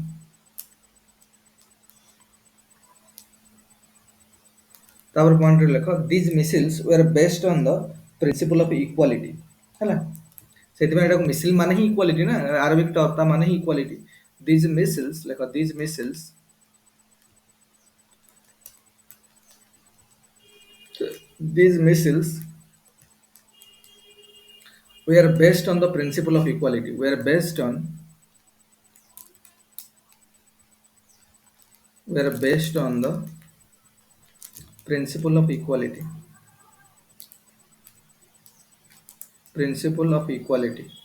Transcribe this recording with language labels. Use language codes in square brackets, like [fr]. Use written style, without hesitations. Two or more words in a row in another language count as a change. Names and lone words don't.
[or] ତାପରେ ପଏଣ୍ଟରେ ଲେଖ [en] these misls were based on the principle of equality [or] ହେଲା ସେଥିପାଇଁ ଏଟାକୁ ମିସିଲ ମାନେ ହିଁ ଇକ୍ୱାଲିଟି ନା [en] Arabic term [or] ତା ମାନେ ହିଁ ଇକ୍ୱାଲିଟି [en] these misls [or] ଲେଖ [en] these misls these missiles were based on the principle of equality were based on the principle of equality principle of equality